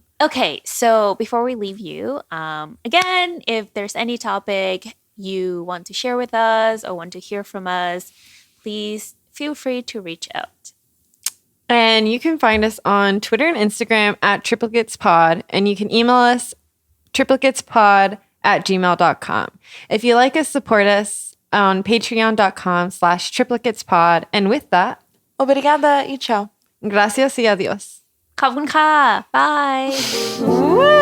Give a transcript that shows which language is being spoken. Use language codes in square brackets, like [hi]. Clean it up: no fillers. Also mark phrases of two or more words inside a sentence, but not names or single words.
[en] Okay, so before we leave you, again, if there's any topic you want to share with us or want to hear from us, please feel free to reach out. And you can find us on Twitter and Instagram at triplicatespod. And you can email us triplicatespod@gmail.com. If you like us, support us on patreon.com/triplicatespod. And with that, [pt] Obrigada e ciao. [es] gracias y adiós. [th] ขอบคุณค่ะ Bye.